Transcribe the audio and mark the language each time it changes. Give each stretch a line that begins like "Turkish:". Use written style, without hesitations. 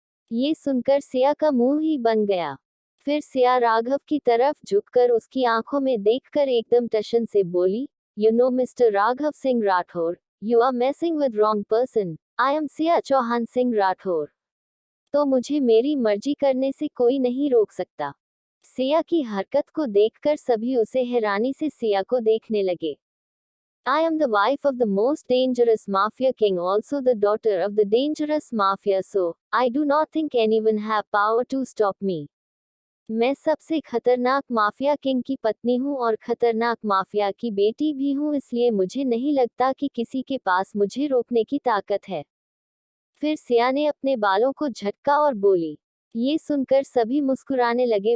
Hindi: ये सुनकर सिया का मुंह ही बन गया। फिर सिया राघव की तरफ झुककर उसकी आंखों में देखकर एकदम टशन से बोली,
English: you know mister Raghav Singh Rathore,
Hindi: you are messing with wrong person, I am Siya Chauhan Singh Rathore. तो मुझे मेरी मर्जी करने से कोई नहीं रोक सकता। सिया की हरकत को देखकर सभी उसे हैरानी से सिया को देखने लगे।
English: I am the wife of the most dangerous mafia king, also the daughter of the dangerous mafia, so I do not think anyone have power to stop me.
Hindi: मैं सबसे खतरनाक माफिया किंग की पत्नी हूँ और खतरनाक माफिया की बेटी भी हूँ, इसलिए मुझे नहीं लगता कि किसी के पास मुझे रोकने की ताकत है। फिर सिया ने अपने बालों को झटका और बोली। ये सुनकर सभी मुस्कुराने लगे।